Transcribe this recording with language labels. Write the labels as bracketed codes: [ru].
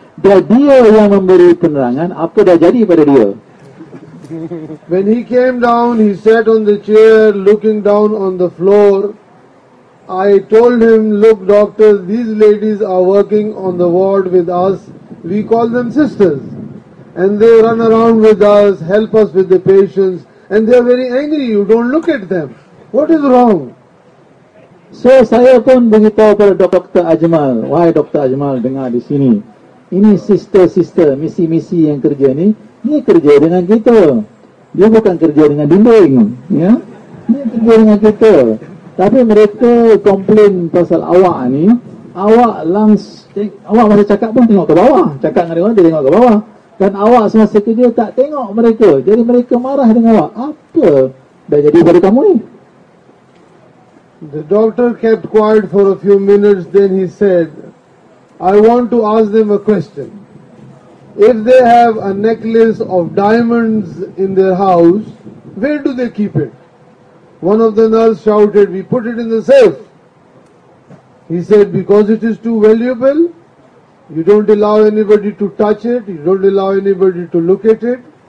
[ms] Dan dia yang memberi penerangan apa dah jadi pada dia. [en] When he came down, he sat on the chair looking down on the floor. I told him, look doctor, these ladies are working on the ward with us. We call them sisters. And they run around with us, help us with the patients. And they are very angry. You don't look at them. What is wrong? [ms] So, saya pun beritahu kepada Dr. Ajmal. Why Dr. Ajmal dengar di sini? Ini sister-sister, misi-misi yang kerja ni. Ini kerja dengan kita. Dia bukan kerja dengan dinding. Ya? Ini kerja dengan kita. Tapi mereka komplain pasal awak ni. Awak langsung, awak masa cakap pun tengok ke bawah. Cakap dengan orang, dia tengok ke bawah. Dan awak semasa kerja tak tengok mereka. Jadi mereka marah dengan awak. Apa dah jadi pada kamu ni? [en] The doctor kept quiet for a few minutes. Then he said, I want to ask them a question. If they have a necklace of diamonds in their house, where do they keep it? One of the nurses shouted, we put it in the safe. He said, because it is too valuable, you don't allow anybody to touch it, you don't allow anybody to look at it.